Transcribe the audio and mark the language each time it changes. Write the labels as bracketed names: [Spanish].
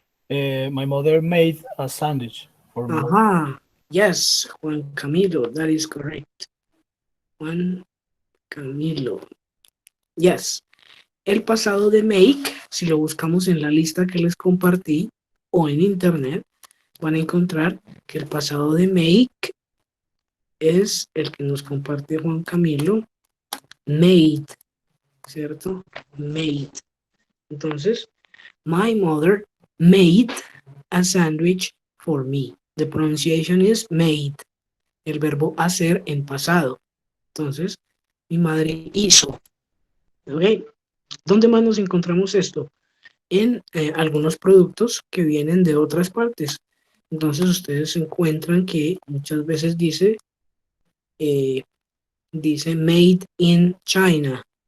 [English] My mother made a sandwich for me. [Spanish] Ajá. [English] Yes, Juan Camilo, that is correct. Juan Camilo. Yes. [Spanish] El pasado de make, si lo buscamos en la lista que les compartí o en internet, van a encontrar que el pasado de make es el que nos comparte Juan Camilo made, ¿cierto? Made. Entonces, [English] my mother made a sandwich for me. The pronunciation is made. [Spanish] El verbo hacer en pasado. Entonces, mi madre hizo. ¿Ok? ¿Dónde más nos encontramos esto? En algunos productos que vienen de otras partes. Entonces, ustedes encuentran que muchas veces dice [English] made in China.